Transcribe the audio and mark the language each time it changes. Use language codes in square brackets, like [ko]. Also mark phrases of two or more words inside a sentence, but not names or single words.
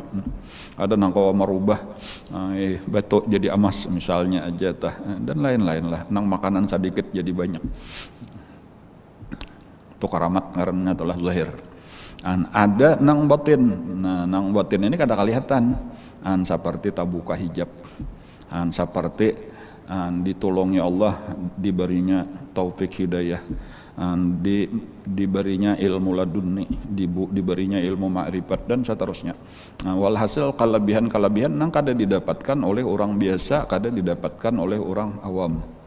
[bjn] Ada nang kawa merubah batu jadi emas misalnya aja tah, dan lain-lain lah. Nang makanan sedikit jadi banyak. Itu karamat karena telah zahir. Ada nang batin. Nah, nang batin ini kada kelihatan. Seperti tabuka hijab. Seperti ditolongi Allah, diberinya taufik hidayah, diberinya ilmu laduni, diberinya ilmu ma'rifat dan seterusnya. Walhasil kelebihan-kelebihan nang kada didapatkan oleh orang biasa, kada didapatkan oleh orang awam.